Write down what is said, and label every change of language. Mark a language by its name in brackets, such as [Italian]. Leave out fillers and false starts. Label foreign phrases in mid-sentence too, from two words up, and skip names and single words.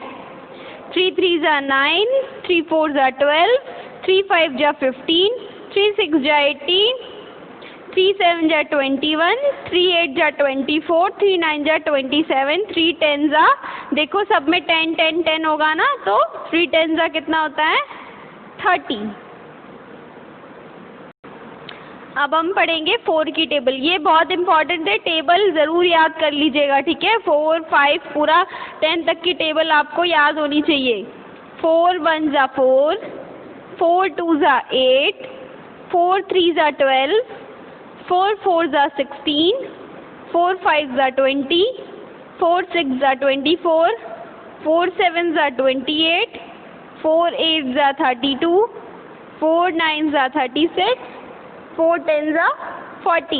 [Hindi] 3 3 जा 9 3 4 जा 12 3 5 जा 15 3 6 जा 18 3 7 जा 21 3 8 जा 24 3 9 जा 27 3 10 जा देखो सब में 10 10 10 होगा ना, तो 3 10 जा कितना होता है 30। अब हम पढ़ेंगे 4 की टेबल। ये बहुत इंपॉर्टेंट है, टेबल ज़रूर याद कर लीजिएगा। ठीक है। 4 5 पूरा 10 तक की टेबल आपको याद होनी चाहिए। 4 1 जा 4 4 2 जा 8 4 3 जा 12 4 4 जा 16 4 5 जा 20 4 6 जा 24 4 7 जा 28 4 8 जा 32 4 9 जा 36 4 10 जा 40।